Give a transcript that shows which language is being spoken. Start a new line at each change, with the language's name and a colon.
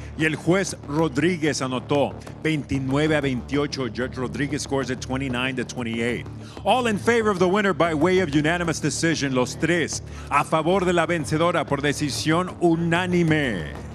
Spanish: Y el juez Rodríguez anotó 29 a 28.
English: Judge Rodríguez scores at 29 to 28. All in favor of the winner by way of unanimous decision.
Spanish: Los tres a favor de la vencedora por decisión unánime.